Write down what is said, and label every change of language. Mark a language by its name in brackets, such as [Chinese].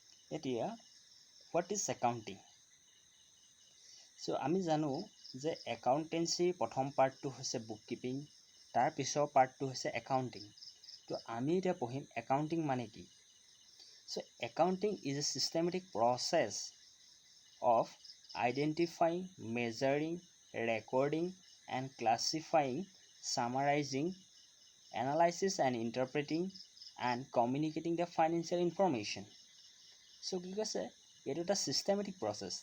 [Assamese] এতিয়া [English] what is accounting [Assamese] চ' আমি জানো যে একাউণ্টেঞ্চিৰ প্ৰথম পাৰ্টটো হৈছে বুক কিপিং তাৰ পিছৰ পাৰ্টটো হৈছে একাউণ্টিং তো আমি এতিয়া পঢ়িম একাউণ্টিং মানে কি [English] So accounting is a systematic process of identifying, measuring, recording, and classifying, summarizing, analysis and interpreting, and communicating the financial information. [Assamese] So কি কৈছে এইটো এটা systematic process.